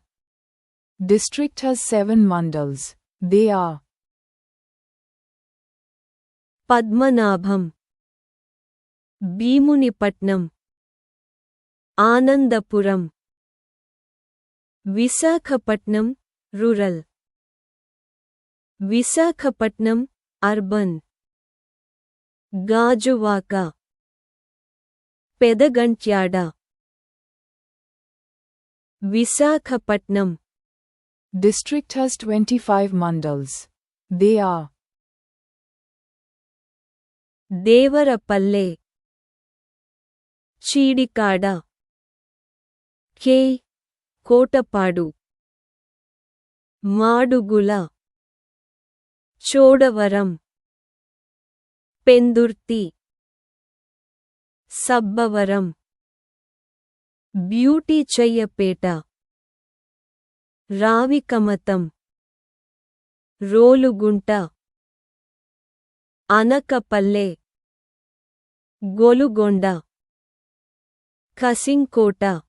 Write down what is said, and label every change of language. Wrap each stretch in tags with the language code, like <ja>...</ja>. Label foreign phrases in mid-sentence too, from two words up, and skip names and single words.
<en>District has 7 mandals. They are Padmanabham, Bhimunipatnam, Anandapuram, Visakhapatnam, rural. విశాఖపట్నం అర్బన్ గాజువాక పెదగంట్యాడ విశాఖపట్నం District has 25 mandals. They are దేవరపల్లె చీడికాడ కే కోటపాడు మాడుగుల చోడవరం పెందుర్తి సబ్బవరం బ్యూటీ చెయ్యపేట రావికమతం రోలుగుంట అనకపల్లె గొలుగొండ కసింకోట</en>